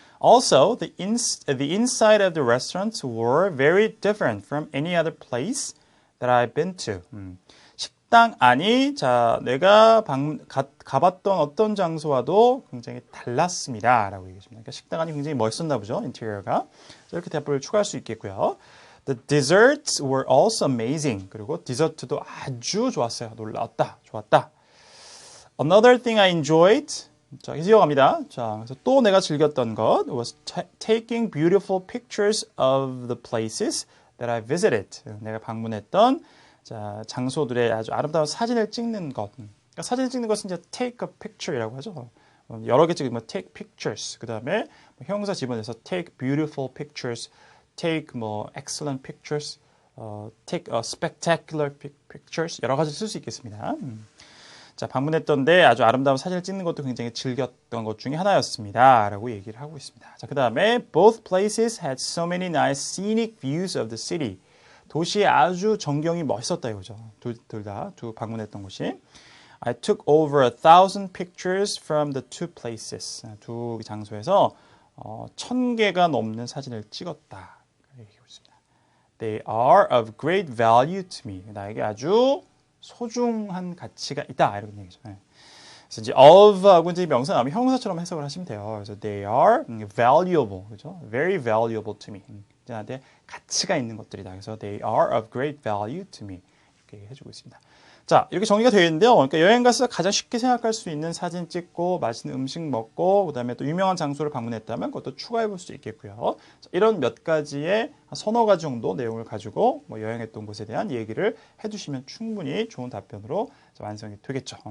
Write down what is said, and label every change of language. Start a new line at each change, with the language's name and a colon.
English: Also, the inside of the restaurants were very different from any other place that I've been to.
Korean: 식당 안이 자 내가 가봤던 어떤 장소와도 굉장히 달랐습니다라고 얘기했습니다. 그러니까 식당 안이 굉장히 멋있었나 보죠, 인테리어가. 이렇게 답을 추가할 수 있겠고요.
English: The desserts were also amazing.
Korean: 그리고 디저트도 아주 좋았어요. 놀라웠다. 좋았다.
English: Another thing I enjoyed.
Korean: 자, 이어갑니다. 자, 그래서 또 내가 즐겼던 것
English: was taking beautiful pictures of the places that I visited.
Korean: 내가 방문했던 자, 장소들의 아주 아름다운 사진을 찍는 것. 그러니까 사진을 찍는 것은 이제 take a picture이라고 하죠. 여러 개 찍으면 take pictures. 그다음에 형용사 집어내서 take beautiful pictures.
English: take excellent pictures, take spectacular pictures
Korean: 여러 가지 쓸 수 있겠습니다. 자, 방문했던데 아주 아름다운 사진을 찍는 것도 굉장히 즐겼던 것 중에 하나였습니다라고 얘기를 하고 있습니다. 자, 그다음에
English: both places had so many nice scenic views of the city.
Korean: 도시에 아주 전경이 멋있었다 이거죠. 둘 다 방문했던 곳이.
English: I took over 1,000 pictures from the two places.
Korean: 두 장소에서 1,000개가 넘는 사진을 찍었다. 얘기하고 있습니다.
English: They are of great value to me.
Korean: 나에게 아주 소중한 가치가 있다. 이런 얘기죠. 그래서 이제 of하고 이제 명사 나오면 형용사처럼 해석을 하시면 돼요. 그래서
English: they are valuable.
Korean: 그죠?
English: Very valuable to me.
Korean: 나한테 가치가 있는 것들이다. 그래서
English: they are of great value to me.
Korean: 이렇게 해주고 있습니다. 자, 이렇게 정리가 되어 있는데요. 그러니까 여행 가서 가장 쉽게 생각할 수 있는 사진 찍고 맛있는 음식 먹고 그다음에 또 유명한 장소를 방문했다면 그것도 추가해 볼 수 있겠고요. 자, 이런 몇 가지의 서너 가지 정도 내용을 가지고 여행했던 곳에 대한 얘기를 해주시면 충분히 좋은 답변으로 완성이 되겠죠.